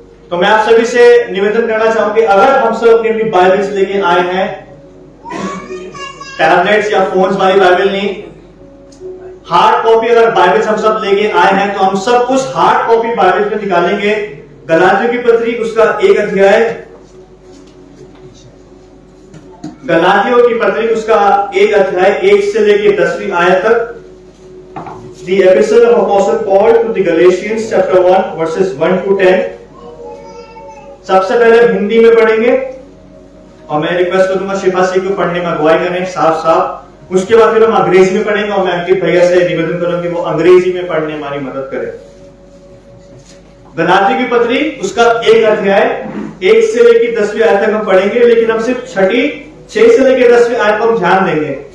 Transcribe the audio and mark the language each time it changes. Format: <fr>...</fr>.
<hi>तो मैं आप सभी से निवेदन करना चाहूंगी, अगर हम सब अपनी अपनी बाइबल्स लेके आए हैं, टैबलेट्स या फोन्स वाली बाइबल नहीं, हार्ड कॉपी अगर बाइबल्स हम सब लेके आए हैं, तो हम सब कुछ हार्ड कॉपी बाइबल में निकालेंगे। गलातियों की पत्री उसका 1 अध्याय, गलातियों की पत्री उसका 1 अध्याय 1 से लेके 10वीं आयत तक।</hi> <en>The epistle of Apostle Paul to the Galatians chapter 1 verses 1 to 10।</en> <hi>सबसे पहले हिंदी में पढ़ेंगे और मैं रिक्वेस्ट करूंगा शिफासी को पढ़ने में अगुवाई करें साफ साफ। उसके बाद फिर हम अंग्रेजी में पढ़ेंगे और मैं अंकित भैया से निवेदन करूंगा कि वो अंग्रेजी में पढ़ने में हमारी मदद करें। गलातियों की पत्री उसका 1 अध्याय 1 से लेकर 10वीं आयत तक हम पढ़ेंगे, लेकिन हम सिर्फ 6 से लेकर 10वीं आयत पर हम ध्यान देंगे।</hi>